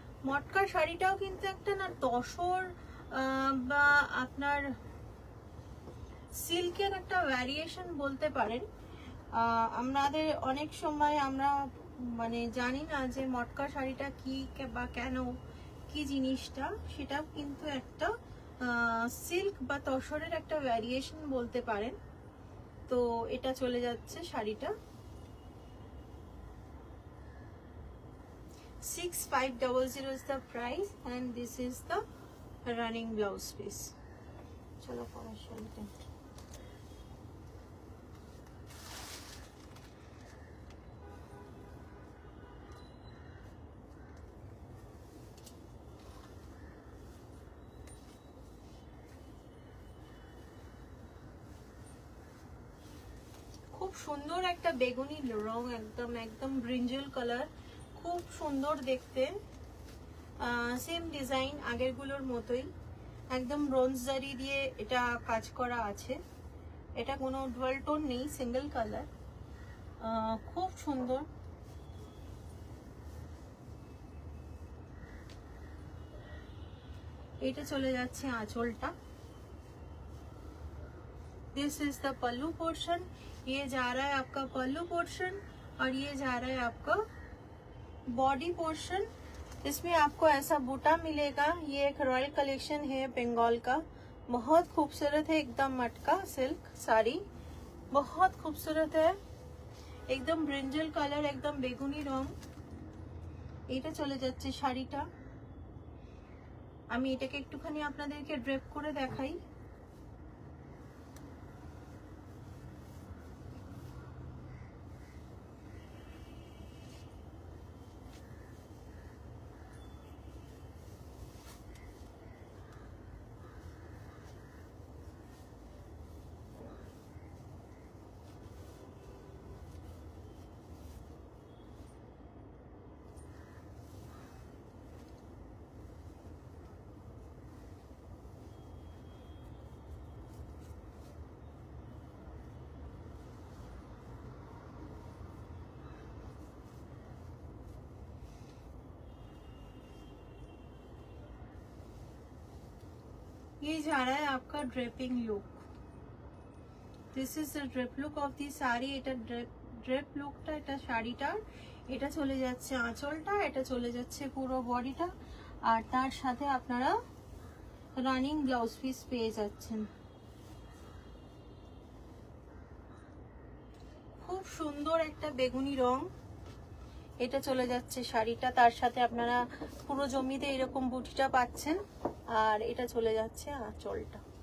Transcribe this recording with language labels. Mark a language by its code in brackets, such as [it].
[bn] মটকার শাড়িটাও কিন্তু একটা না তসর বা আপনার সিল্কের একটা ভ্যারিয়েশন বলতে পারেন। আমাদের অনেক সময় আমরা মানে জানি না যে মটকা শাড়িটা কি বা কেন কি জিনিসটা, সেটা কিন্তু একটা সিল্ক বা তসরের একটা ভ্যারিয়েশন বলতে পারেন। তো এটা চলে যাচ্ছে শাড়িটা [en] 6500 is the price and this is the running blouse piece. [bn] চলো পরের শাড়িটা। খুব সুন্দর একটা বেগুনি রং, একদম একদম ব্রিঞ্জল কালার, খুব সুন্দর দেখতে। সেম ডিজাইন আগেরগুলোর মতোই, একদম ব্রোঞ্জ জারি দিয়ে এটা কাজ করা আছে। এটা কোনো ডুয়াল টোন নেই, সিঙ্গেল কালার, খুব সুন্দর। এটা চলে যাচ্ছে आंचलটা। [en] this is the pallu portion, [hi] ये जा रहा है आपका पल्लू पोर्शन और ये जा रहा है आपका बॉडी पोर्शन। इसमें आपको ऐसा बूटा मिलेगा। ये एक रॉयल कलेक्शन है बंगाल का, बहुत खूबसूरत है, एकदम मटका सिल्क साड़ी, बहुत खूबसूरत है, एकदम ब्रिंजल कलर, एकदम बेगुनी रंग। [bn] এটা চলে যাচ্ছে শাড়িটা। আমি এটাকে একটুখানি আপনাদেরকে ড্রেপ করে দেখাই। [hi] ये जा रहा है आपका draping look. [en] This is the drape look of the sari. [bn] এটা ড্রেপ লুকটা, এটা শাড়িটার। এটা চলে যাচ্ছে আঁচলটা, এটা চলে যাচ্ছে পুরো বডিটা, আর তার সাথে আপনারা রানিং ব্লাউজ পিস পেয়ে যাচ্ছেন। খুব সুন্দর একটা বেগুনি রং। এটা চলে যাচ্ছে শাড়িটা, তার সাথে আপনারা পুরো জমিতে এরকম বুটিটা পাচ্ছেন, আর এটা চলে যাচ্ছে আঁচলটা।